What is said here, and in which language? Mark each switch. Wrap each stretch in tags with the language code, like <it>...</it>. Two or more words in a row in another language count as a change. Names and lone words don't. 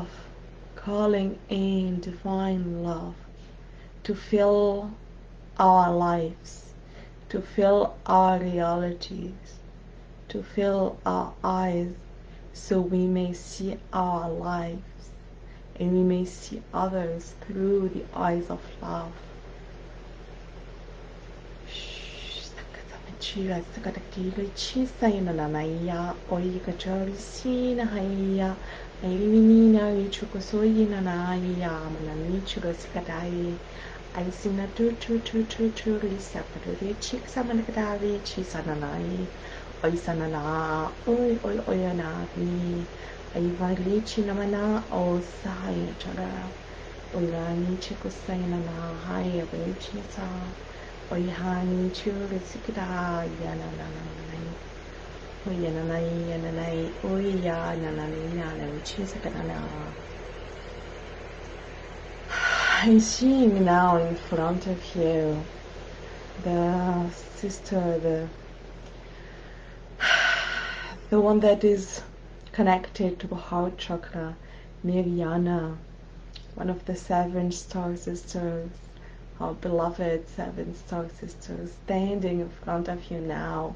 <en>calling in divine love to fill our lives, to fill our realities, to fill our eyes, so we may see our lives and we may see others through the eyes of love. Chia sakataki chi sayana naya oika chorisi na haya ailimina ichuko soyina na ya manani churo sikadai Aisina tu risa paduri chik samanakadavi chi sananai oi sanana oi anavi aivari chi namana o sahaya chara oi rani chiku sayana hai avi sa oi hani chu risikada yananai oi yananai oi yananai chi sakadana. I'm seeing now in front of you the sister, the one that is connected to the heart chakra, Miriana, one of the 7 star sisters, our beloved 7 star sisters, standing in front of you now.</en>